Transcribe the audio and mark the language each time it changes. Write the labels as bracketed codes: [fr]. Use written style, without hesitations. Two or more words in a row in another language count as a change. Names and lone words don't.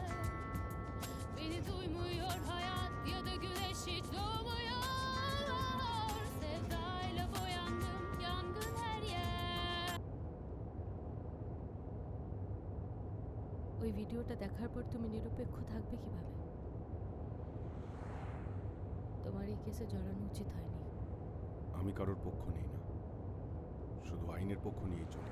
[tr] Beni duymuyor hayat ya da güneş hiç doğmuyor. Sevdayla boyandım, yangın her yer. [bn] ওই ভিডিওটা দেখার পর তুমি নিরপেক্ষ থাকবে কিভাবে? তোমার এই কেসে জড়ানো উচিত হয়নি। আমি কারোর পক্ষ নেই না, শুধু আইনের পক্ষ নিয়েই চলি।